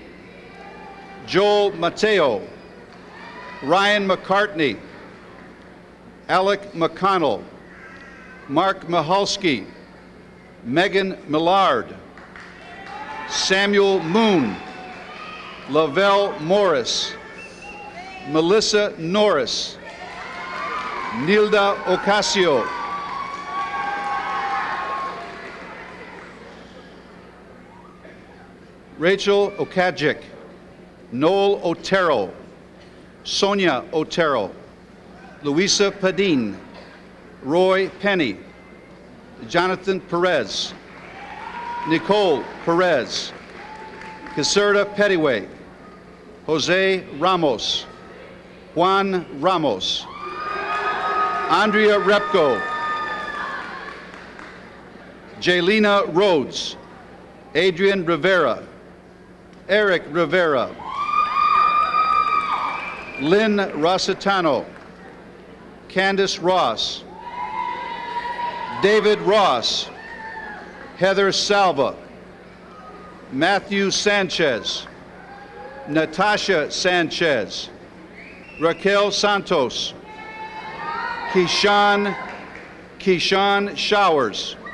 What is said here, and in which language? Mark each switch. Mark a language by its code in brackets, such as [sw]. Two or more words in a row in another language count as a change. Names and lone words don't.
[en] Joel Mateo, Ryan McCartney, Alec McConnell, Mark Mihalski, Megan Millard, Samuel Moon, Lavelle Morris, Melissa Norris, Nilda Ocasio, Rachel Okajic, Noel Otero, Sonia Otero, Luisa Padin, Roy Penny, Jonathan Perez, Nicole Perez, Caserta Pettyway, Jose Ramos, Juan Ramos, Andrea Repko, Jaylena Rhodes, Adrian Rivera, Eric Rivera, Lynn Rossitano, Candace Ross, David Ross, Heather Salva, Matthew Sanchez, Natasha Sanchez, Raquel Santos, Keyshawn Showers,